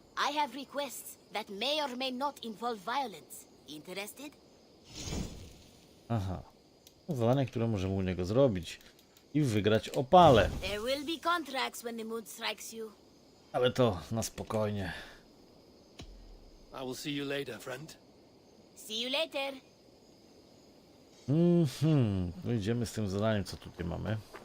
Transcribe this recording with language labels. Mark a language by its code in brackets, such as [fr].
[en] I have requests that may or may not involve violence. Interested? Aha. [pl] Zadanie, które możemy u niego zrobić. I wygrać opale. [en] There will be contracts when the mood strikes you. [pl] Ale to na spokojnie. [en] I will see you later, friend. See you later. [pl] No idziemy z tym zadaniem, co tutaj mamy.